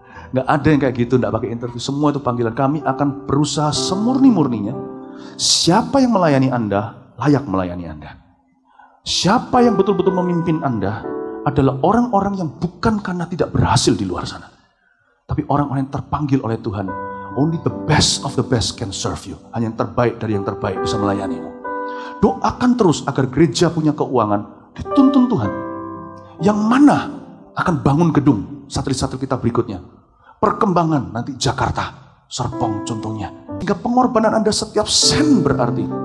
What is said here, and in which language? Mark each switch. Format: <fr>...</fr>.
<id>Nggak ada yang kayak gitu, nggak pakai interview. Semua itu panggilan. Kami akan berusaha semurni-murninya. Siapa yang melayani Anda, layak melayani Anda. Siapa yang betul-betul memimpin Anda, adalah orang-orang yang bukan karena tidak berhasil di luar sana. Tapi orang-orang yang terpanggil oleh Tuhan.</id> <en>Only the best of the best can serve you.</en> <id>Hanya yang terbaik dari yang terbaik bisa melayanimu. Doakan terus agar gereja punya keuangan, dituntun Tuhan. Yang mana akan bangun gedung satelit-satelit kita berikutnya. Perkembangan nanti Jakarta, Serpong contohnya. Hingga pengorbanan Anda setiap sen berarti.</id>